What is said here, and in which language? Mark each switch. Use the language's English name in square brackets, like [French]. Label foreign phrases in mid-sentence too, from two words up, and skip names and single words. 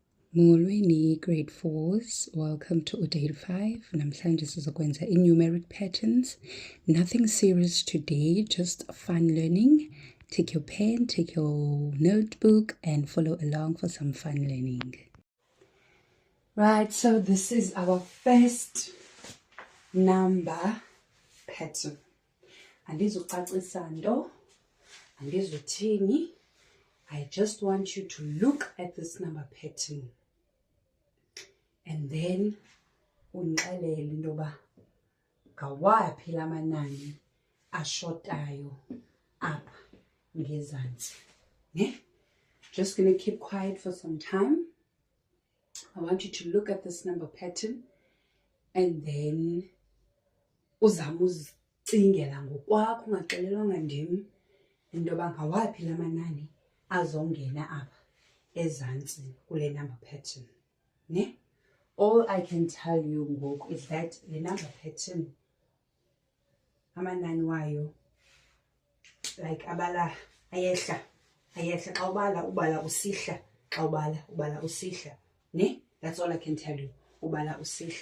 [Xhosa] Molweni [English] grade 4s, welcome to Udale 5. [Xhosa] Namhlanje sizokwenza [English] numeric patterns. Nothing serious today, just fun learning. Take your pen, take your notebook and follow along for some fun learning. Right, so this is our first number pattern. [Xhosa] Andizucacisa nto, andizuthini. [English] I just want you to look at this number pattern. [Xhosa] And then undixelele into yoba ngawaphi la manani ashotayo apha ngezantsi. Ne? [English] Just going to keep quiet for some time. I want you to look at this number pattern and then [Xhosa] uzame uzicingela ngokwakho ungaxelelwanga ndim into yoba ngawaphi la manani azongena apha ezantsi kule [English] number pattern. [Xhosa] Ne? [English] All I can tell you ngoku is that the number pattern [Xhosa] amanani wayo [English] like [Xhosa] abala ayehla xa ubala usihla [English] xa ubala usihla. Ne? That's all I can tell you. [Xhosa] Ubala usihla.